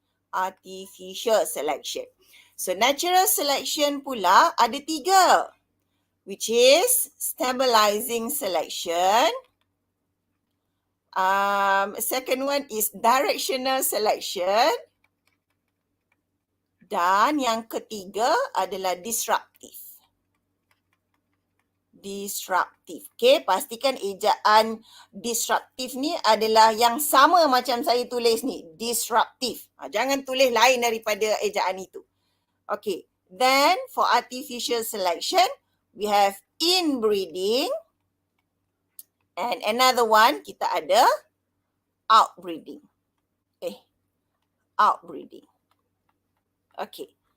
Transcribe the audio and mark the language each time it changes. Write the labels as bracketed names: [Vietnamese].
[English] Artificial selection. So natural selection [Malay] pula ada tiga, [English] which is stabilizing selection. Second one is directional selection. [Malay] Dan yang ketiga adalah disruptive. Disruptive. Okay, pastikan ejaan disruptive ni adalah yang sama macam saya tulis ni. [English] Disruptive. [Malay] Jangan tulis lain daripada ejaan itu. [English] Okay, then for artificial selection, we have inbreeding. And another one, [Malay] kita ada [English] outbreeding. Outbreeding. Okay.